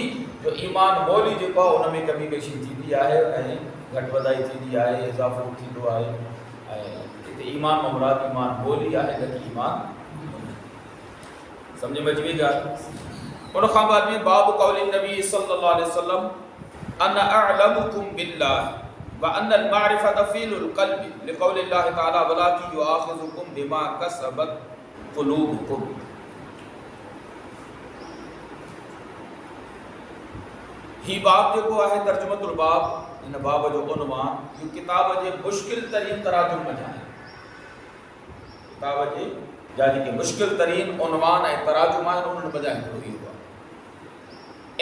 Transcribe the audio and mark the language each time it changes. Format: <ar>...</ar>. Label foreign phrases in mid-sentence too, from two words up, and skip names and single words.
<sd>जो ईमान मोली जेको आहे उन में कमी पेशी थींदी आहे ऐं घटि वधाई थींदी आहे, इज़ाफ़ो थींदो आहे। ऐं हिते ईमान मां मुराद ईमान मोली आहे, न की ईमान। समझ में अची वई ॻाल्हि। उन खां बाद में</sd> <ar>باب قول نبي صلى الله عليه وسلم أنا أعلمكم بالله وأن المعرفة فعل القلب لقول الله تعالى ولكن يؤاخذكم بما كسبت قلوبكم.</ar> <sd>ही बाब जेको आहे</sd> <ar>ترجمة الباب,</ar> <sd>इन बाब जो उनवान इहो किताब जे मुश्किल तरीन तराजुम में आहे। किताब जे या जेके मुश्किल तरीन उनवान ऐं तराजुम आहिनि उन्हनि वजह हिकिड़ो इहो आहे।</sd>